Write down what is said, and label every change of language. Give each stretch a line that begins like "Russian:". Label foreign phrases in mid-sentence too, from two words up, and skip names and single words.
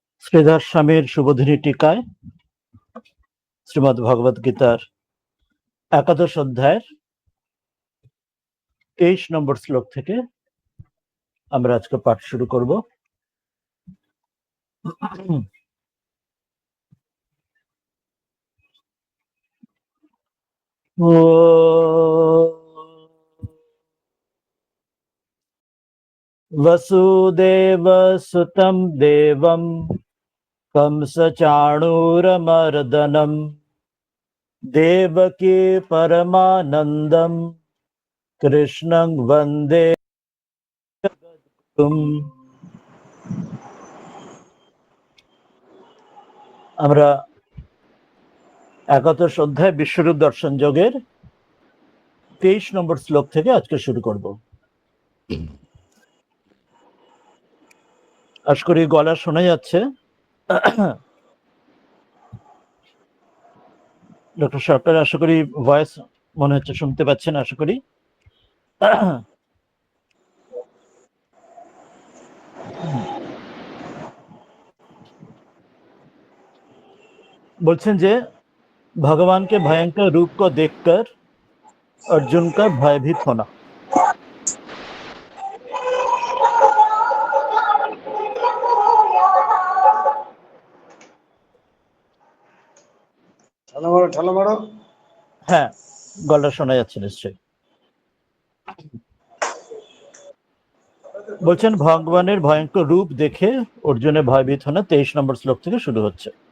Bangla: শ্রীধর স্বামীর শুভদিনী টিকায় শ্রীমদ্ ভগবদ গীতার ১১ অধ্যায়ের ২৩ নম্বর শ্লোক থেকে আমরা আজকে পাঠ শুরু করব।
Sanskrit: वसुदेव सुतं देवं कंसचाणूरमर्दनं देवकी परमानन्दं कृष्णं वन्दे जगद्गुरुम्।
Bangla: আমরা ১১ অধ্যায় বিশ্বরূপ দর্শন যোগের ২৩ নম্বর শ্লোক থেকে আজকে শুরু করব। আশা করি গলা শোনা যাচ্ছে। ডক্টর সরকার, আশা করি ভয়েস মনে হচ্ছে শুনতে পাচ্ছেন, আশা করি। বলছেন যে
Hindi: भगवान के भयंकर रूप को देखकर अर्जुन का भयभीत होना।
Bangla: হ্যাঁ, গলা শোনা যাচ্ছে নিশ্চয়ই। বলছেন ভগবানের ভয়ঙ্কর রূপ দেখে অর্জুনের ভয়ভীত হনা ২৩ নম্বর শ্লোক থেকে শুরু হচ্ছে।